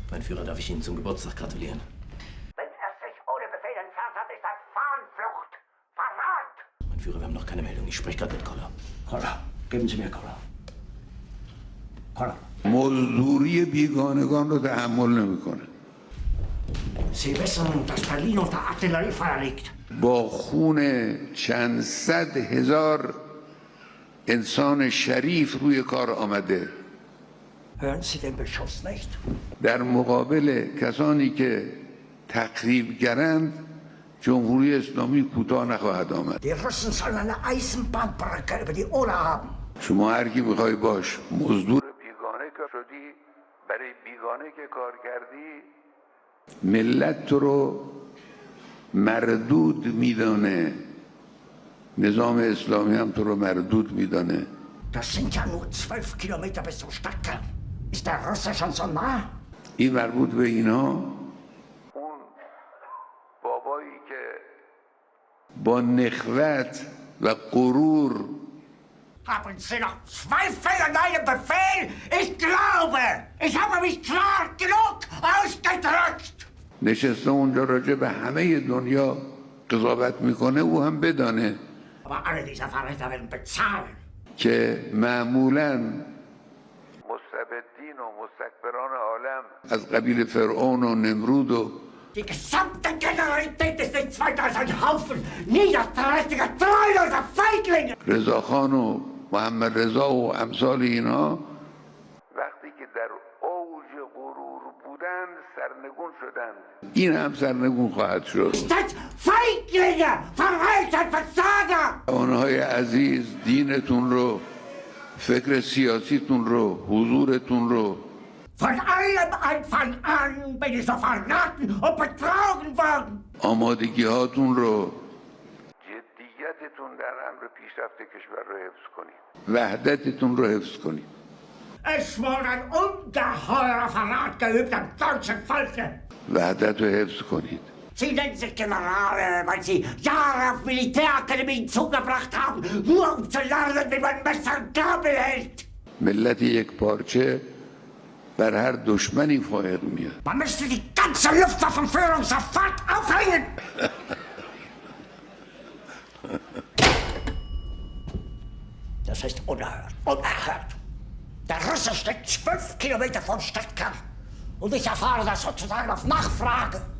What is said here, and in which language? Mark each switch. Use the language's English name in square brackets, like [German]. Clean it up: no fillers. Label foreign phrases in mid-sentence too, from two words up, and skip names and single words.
[German] Führer, darf ich Ihnen zum Geburtstag gratulieren? Wenn er sich ohne Befehl entfernt hat, ist das Fahnenflucht. Verrat! Mein Führer, wir haben noch keine Meldung. Ich spreche gerade mit Koller. Koller, geben Sie mir Koller. Koller. [Persian] مزدوری بیگانگان رو تحمل نمیکنه. [German] Sie wissen, dass Berlin unter Artilleriefeuer liegt. [Persian] با خون چند صد هزار انسان شریف روی کار آمده. [German] Hören Sie den Beschuss nicht? [Persian] در مقابل کسانی که تخریبگرند جمهوری اسلامی کوتاه نخواهد آمد. [German] Die Russen sollen eine Eisenbahnbrücke über die Oder haben. [Persian] شما هر کی میخوای باش مزدور بیگانه که شدی، برای بیگانه که کار کردی، ملت تو رو مردود میدانه، نظام اسلامی هم تو رو مردود میدانه. [German] Das sind ja nur 12 Kilometer bis zum Stadtkern. Ist der Russe schon so nah? [Persian] این مربوط به اینا. اون بابایی که با نخوت و غرور [German] Haben Sie noch Zweifel an meinem Befehl? Ich glaube, ich habe mich klar genug ausgedrückt. [Persian] نشسته اونجا راجع به همه دنیا قضاوت میکنه، او هم بدانه [German] Aber alle diese Verräter werden bezahlen. [Persian] که معمولاً مستبدین و مستکبران عالم از قبیل فرعون و نمرود و [German] Die gesamte Generalität ist nichts weiter als ein Haufen niederträchtiger, treuloser Feiglinge. [Persian] رضاخان و محمد رضا و امثال اینا وقتی که در اوج غرور بودند سرنگون شدند، این هم سرنگون خواهد شد. [German] Seid Feiglinge, Verräter, Versager. [Persian] آنهای عزیز، دینتون رو، فکر سیاسیتون رو، حضورتون رو [German] Von allem Anfang an bin ich so verraten und betrogen worden. [Persian] آمادگی هاتون رو، جدیتتون در امر پیشرفت کشور رو حفظ کنید، وحدتتون رو حفظ کنید. [German] Es wurde ein ungeheurer Verrat geübt am deutschen Volke. [Persian] وحدت رو حفظ کنید. [German] Sie nennen sich Generale, weil sie Jahre auf Militärakademien zugebracht haben, nur um zu lernen, wie man Messer und Gabel hält. [Persian] ملت یک پارچه بر هر دشمنی فائق میاد. [German] Man müsste die ganze Luftwaffenführung sofort aufhängen. Das ist unerhört, unerhört. Der Russe steckt 12 Kilometer vom Stadtkern und ich erfahre das sozusagen auf Nachfrage.